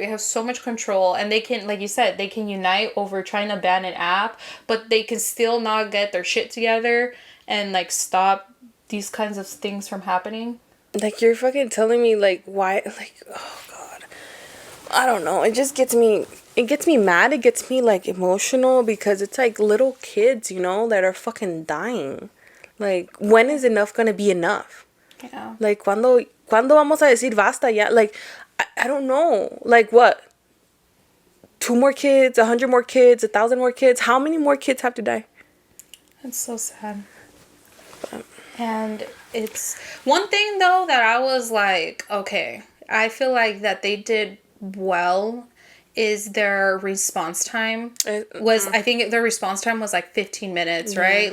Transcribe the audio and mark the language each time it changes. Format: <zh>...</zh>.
<en>They have so much control, and they can, like you said, they can unite over trying to ban an app, but they can still not get their shit together and like stop these kinds of things from happening. Like you're fucking telling me like why, like, oh god, I don't know. It just gets me. It gets me mad. It gets me like emotional because it's like little kids, you know, that are fucking dying. Like, when is enough gonna be enough? Yeah.</en> <es>Like, cuando vamos a decir basta ya?</es> <en>Like, I don't know. Like, what? 2 more kids, 100 more kids, 1,000 more kids? How many more kids have to die? That's so sad. And it's one thing though that I was like, okay, I feel like that they did well is their response time was, I think their response time was like 15 minutes, right?</en>